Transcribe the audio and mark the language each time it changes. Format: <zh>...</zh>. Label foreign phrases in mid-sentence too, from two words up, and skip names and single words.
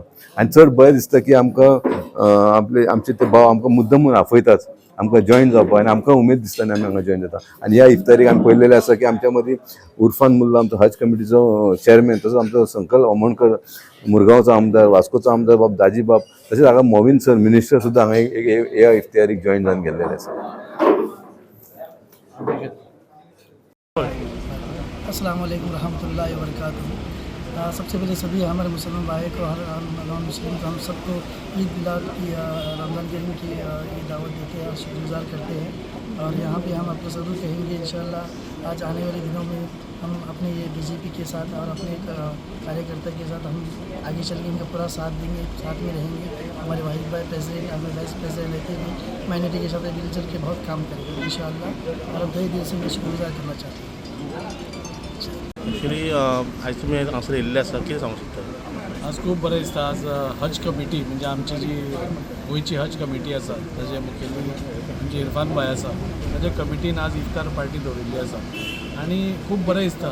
<kok>आनी चड बरें दिसता की आमकां आमचे ते भाव आमकां मुद्दमून आफयतात आमकां जॉयन जावपाक आनी आमकां उमेद दिसता आनी आमी हांगा जॉयन जाता. आनी ह्या इफ्तारीक आमी पळयलेलें आसा की आमच्या मदीं उर्फान मुल्ला आमचो हज कमिटीचो चेअरमॅन, तसोच आमचो संकल्प अमोणकर मुरगांवचो आमदार, वास्कोचो आमदार बाब दाजी बाब, तशेंच हांगा मोविन सर मिनिस्टर सुद्दां हांगा ह्या इफ्तियारीक जॉयन जावन गेल्लेले आसा.</kok> <ar>السلام عليكم رحمة الله وبركاته.</ar> <hi>सबसे पहले सभी हमारे मुसलमान भाई को हर मुस्लिम को हम सबको ईद मिलाद की रमज़ान करीम की दावत देते हैं और शुक्रगुजार करते हैं। और यहाँ पे हम आपको ज़रूर कहेंगे इंशाअल्लाह आज आने वाले दिनों में हम अपने ये बीजेपी के साथ और अपने कार्यकर्ता के साथ हम आगे चल के इनका पूरा साथ देंगे, साथ में रहेंगे। हमारे वाहिद भाई प्रेसिडेंट, हमारे</hi> <en>vice president</en> <hi>रहते हुए माइनॉरिटी के साथ मिल जुल के बहुत काम करेंगे इंशाअल्लाह। और अब तहे दिल से मैं शुक्रगुजार करना चाहते हैं।</hi> <kok>एक्चुअली आज तुमी हांगासर येयल्ले आसा, कितें सांगूंक शकता? आज खूब बरें दिसता. आज हज कमिटी म्हणजे आमची जी गोंयची हज कमिटी आसा ताजे मुखेली म्हणजे इरफान भाई आसा ताज्या कमिटीन आज इफ्तार पार्टी दवरिल्ली आसा आनी खूब बरें दिसता.</kok>